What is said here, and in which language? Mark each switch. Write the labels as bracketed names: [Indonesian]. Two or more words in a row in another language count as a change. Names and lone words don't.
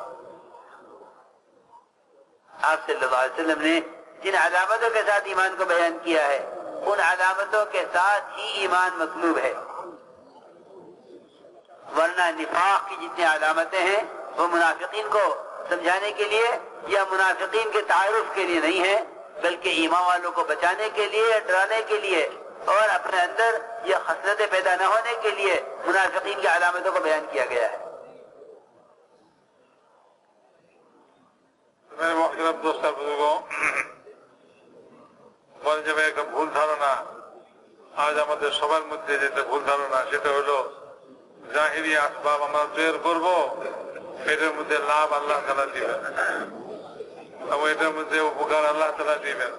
[Urdu] آپ صلی اللہ علیہ وسلم نے جن علامتوں کے ساتھ ایمان کو بیان کیا ہے ان علامتوں کے ساتھ ہی ایمان مطلوب ہے، ورنہ نفاق کی جتنی علامتیں ہیں وہ منافقین کو سمجھانے کے لیے یا منافقین کے تعارف کے لیے نہیں ہے، بلکہ ایمان والوں کو بچانے کے لیے، ڈرانے کے لیے اور اپنے اندر یہ خصلتیں پیدا نہ ہونے کے لیے منافقین کی علامتوں کو بیان کیا گیا ہے. میرے محترم دوست بزرگوں، [Bangla] বলেন যে একটা ভুল ধারণা আজ আমাদের সবার মধ্যে যেটা ভুল ধারণা সেটা হলো জাহিরি আসবাব আমরা তৈরি করব, এটার মধ্যে লাভ আল্লাহ তাআলা দিবেন এবং এটার মধ্যে উপকার আল্লাহ তাআলা দিবেন.